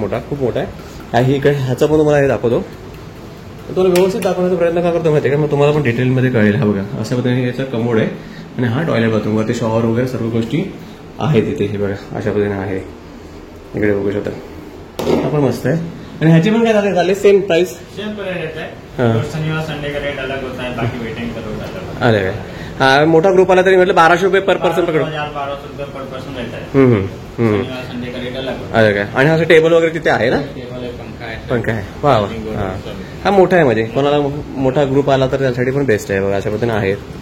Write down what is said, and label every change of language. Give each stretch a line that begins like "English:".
Marathi: मोठा, खूप मोठा आहे. इकडे ह्याचं पण तुम्हाला हे दाखवतो, तुम्हाला व्यवस्थित दाखवण्याचा प्रयत्न का करतो माहिती आहे का, मग तुम्हाला पण डिटेलमध्ये कळेल. हा बघा अशा पद्धतीने याचा कमोड आहे, आणि हा टॉयलेट बाथरूम, वरती शॉवर वगैरे सर्व गोष्टी आहेत तिथे. हे बघा अशा पद्धतीने आहे. इकडे बघू शकता, हा पण मस्त आहे. आणि ह्याची पण काय झाले सेम प्राइस,
Hindi: सेम प्राइस रहता है. शनिवार संडे का रेट अलग होता है, बाकी वेटिंग का रेट अलग.
Marathi: अरे काय, हा मोठा ग्रुप आला तरी म्हटलं 1200 रुपये पर पर्सन पकडू.
Hindi: 1200 रुपये पर पर्सन रहता है. शनिवार संडे का रेट अलग.
Marathi: अरे काय, आणि हा टेबल वगैरे तिथे आहे ना, पंखा आहे. वा हा मोठा आहे, म्हणजे कोणाला मोठा ग्रुप आला तर त्यासाठी पण बेस्ट आहे. बघा अशा पद्धतीने आहे.